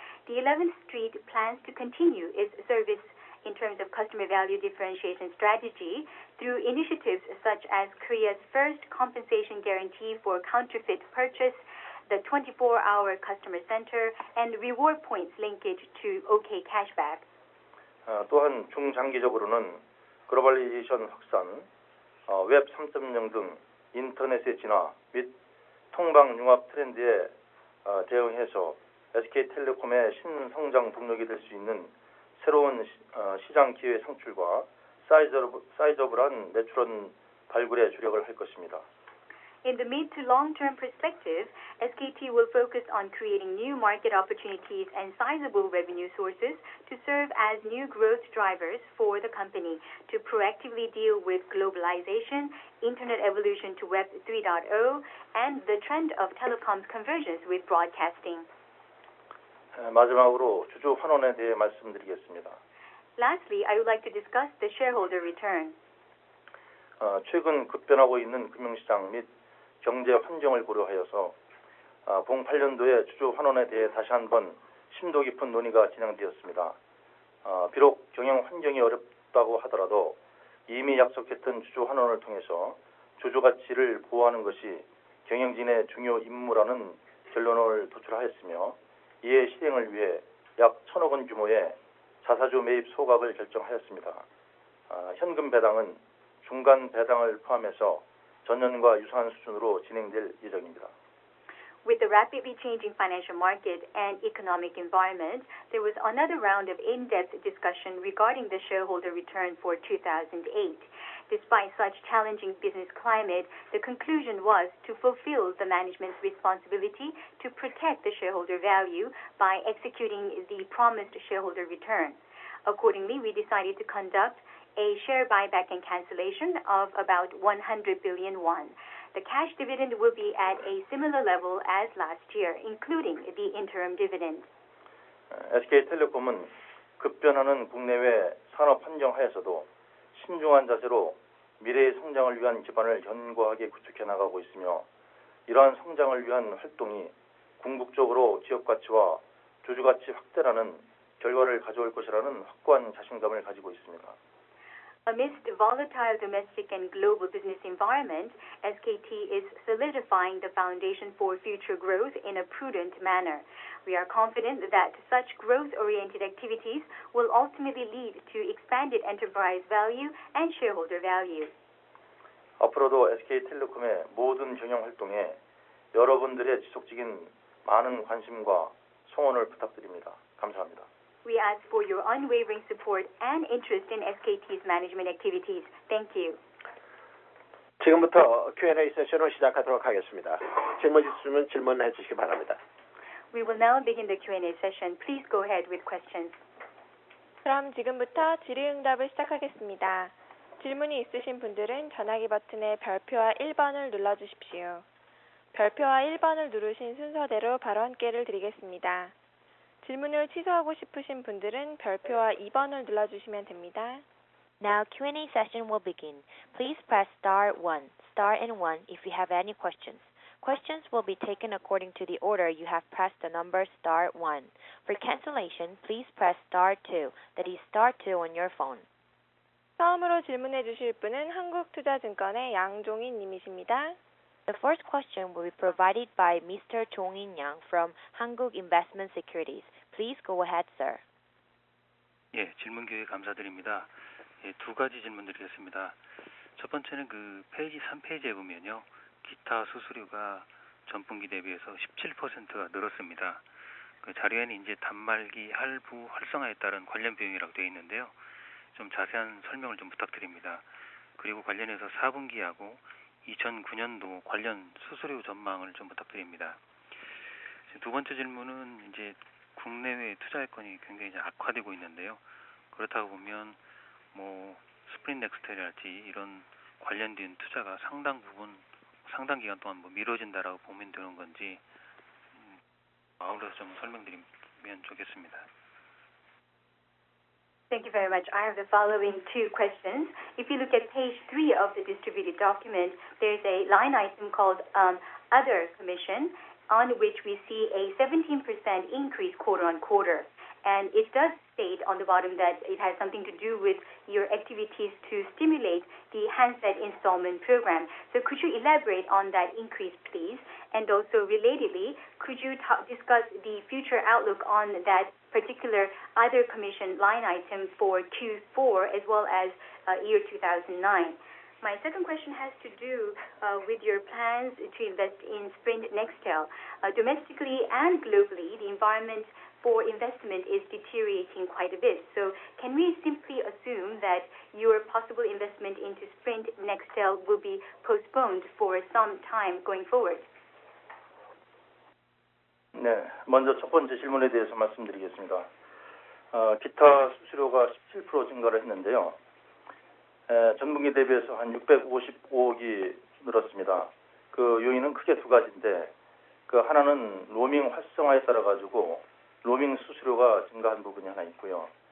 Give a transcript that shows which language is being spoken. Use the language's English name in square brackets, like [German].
[English] The 11th Street plans to continue its service in terms of customer value differentiation strategy through initiatives such as Korea's first compensation guarantee for counterfeit purchase, the 24-hour customer center, and reward points linkage to OK cashback. [Korean] 또한 중장기적으로는 글로벌리제이션 확산, 웹 3.0 등 인터넷의 진화 및 통방 융합 트렌드에 대응해서 SK텔레콤의 신성장 동력이 될 수 있는 새로운 시장 기회 창출과 사이저블한 매출원 발굴에 주력을 할 것입니다. [English] In the mid to long-term perspective, SKT will focus on creating new market opportunities and sizable revenue sources to serve as new growth drivers for the company to proactively deal with globalization, internet evolution to Web 3.0, and the trend of telecoms convergence with broadcasting. [Korean] 마지막으로 주주 환원에 대해 말씀드리겠습니다. [English] Lastly, I would like to discuss the shareholder return. [Korean] 최근 급변하고 있는 금융시장 및 경제 환경을 고려하여서 08년도에 주주 환원에 대해 다시 한번 심도 깊은 논의가 진행되었습니다. 비록 경영 환경이 어렵다고 하더라도 이미 약속했던 주주 환원을 통해서 주주 가치를 보호하는 것이 경영진의 중요 임무라는 결론을 도출하였으며 이에 실행을 위해 약 1,000억 원 규모의 자사주 매입 소각을 결정하였습니다. 현금 배당은 중간 배당을 포함해서 전년과 유사한 수준으로 진행될 예정입니다. [English] With the rapidly changing financial market and economic environment, there was another round of in-depth discussion regarding the shareholder return for 2008. Despite such challenging business climate, the conclusion was to fulfill the management's responsibility to protect the shareholder value by executing the promised shareholder return. Accordingly, we decided to conduct a share buyback and cancellation of about 100 billion won. The cash dividend will be at a similar level as last year, including the interim dividend. [Korean] SK텔레콤은 급변하는 국내외 산업 환경 하에서도 신중한 자세로 미래의 성장을 위한 기반을 견고하게 구축해 나가고 있으며 이러한 성장을 위한 활동이 궁극적으로 지역 가치와 주주 가치 확대라는 결과를 가져올 것이라는 확고한 자신감을 가지고 있습니다. [English] Amidst volatile domestic and global business environment, SKT is solidifying the foundation for future growth in a prudent manner. We are confident that such growth-oriented activities will ultimately lead to expanded enterprise value and shareholder value. [Korean] 앞으로도 SK텔레콤의 모든 경영 활동에 여러분들의 지속적인 많은 관심과 성원을 부탁드립니다. 감사합니다. [English] We ask for your unwavering support and interest in SKT's management activities. Thank you. [Korean] 지금부터 Q&A 세션을 시작하도록 하겠습니다. 질문 있으면 질문해 주시기 바랍니다. [English] We will now begin the Q&A session. Please go ahead with questions. [Korean] 그럼 지금부터 질의응답을 시작하겠습니다. 질문이 있으신 분들은 전화기 버튼의 별표와 1번을 눌러주십시오. 별표와 1번을 누르신 순서대로 발언기를 드리겠습니다. 질문을 취소하고 싶으신 분들은 별표와 2번을 눌러주시면 됩니다. [English] Now Q&A session will begin. Please press star and 1 if you have any questions. Questions will be taken according to the order you have pressed the number star 1. For cancellation, please press star 2, that is star 2 on your phone. [Korean] 처음으로 질문해 주실 분은 한국투자증권의 양종인 님이십니다. [English] The first question will be provided by Mr. Jong-in Yang from Hankuk Investment Securities. Please go ahead, sir. [Korean] 예, 질문 기회 감사드립니다. 예, 두 가지 질문 드리겠습니다. 첫 번째는 그 페이지 3페이지에 보면요. 기타 수수료가 전분기 대비해서 17%가 늘었습니다. 그 자료에는 이제 단말기 할부 활성화에 따른 관련 비용이라고 되어 있는데요. 좀 자세한 설명을 좀 부탁드립니다. 그리고 관련해서 4분기하고 2009년도 관련 수수료 전망을 좀 부탁드립니다. 두 번째 질문은 이제 국내외 투자 여건이 굉장히 이제 악화되고 있는데요. 그렇다고 보면 뭐 스프링 넥스트랄지 이런 관련된 투자가 상당 기간 동안 뭐 미뤄진다라고 보면 되는 건지 아울러서 좀 설명드리면 좋겠습니다. [English] Thank you very much. I have the following two questions. If you look at page 3 of the distributed document, there's a line item called Other Commission, on which we see a 17% increase quarter on quarter. And it does state on the bottom that it has something to do with your activities to stimulate the handset installment program. So could you elaborate on that increase, please? And also relatedly, could you discuss the future outlook on that particular other commission line item for Q4 as well as year 2009? My second question has to do with your plans to invest in Sprint Nextel. Domestically and globally, the environment for investment is deteriorating quite a bit. So can we simply assume that your possible investment into Sprint Nextel will be postponed for some time going forward? [Korean] 네, 먼저 첫 번째 질문에 대해서 말씀드리겠습니다. 기타 수수료가 17% 증가를 했는데요. 전분기 대비해서 한 655억이 늘었습니다. 그 요인은 크게 두 가지인데, 그 하나는 로밍 활성화에 따라 가지고 로밍 수수료가 증가한 부분이 하나 있고요.